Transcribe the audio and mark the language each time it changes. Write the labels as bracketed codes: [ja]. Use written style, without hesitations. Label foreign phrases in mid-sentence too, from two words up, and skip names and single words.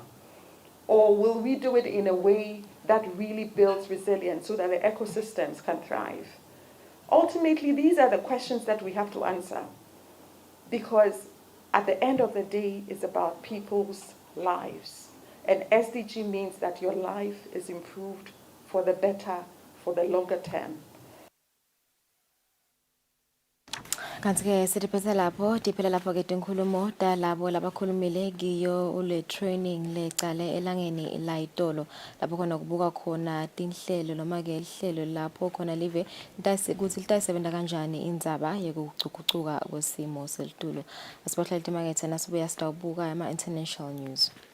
[en] Or will we do it in a way that really builds resilience so that the ecosystems can thrive? Ultimately, these are the questions that we have to answer, because at the end of the day, it's about people's lives. And SDG means that your life is improved for the better, for the longer term. [ss] Kanti-ke sitiphethe lapho diphela lapho ke tinkulumo talabo labakhulumile kiyo ule training lecale elangeni layitolo lapho khona kubuka khona tinhlelo noma ke ihlelo lapho khona live ukuthi litayisebenza kanjani indzaba yekugucugucuka kwesimo selitulo. Asibahlali timakethe nasibuya sitawubuka ama [en] international news.